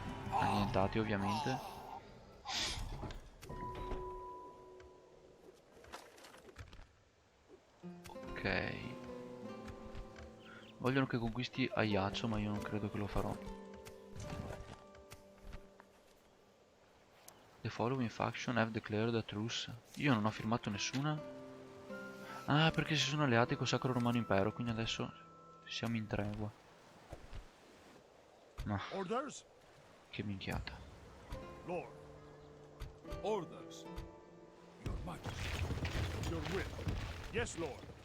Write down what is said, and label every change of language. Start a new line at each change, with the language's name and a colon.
Italian: Annientati ovviamente. Ok. Vogliono che conquisti Ajaccio, ma io non credo che lo farò.
English: The following faction have declared a truce.
Italian: Io non ho firmato nessuna. Ah, perché si sono alleati col Sacro Romano Impero, quindi adesso siamo in tregua. Ma
English: Orders?
Italian: che minchiata.
English: Lord. Orders. Your Majesty. Your will. Yes, Lord.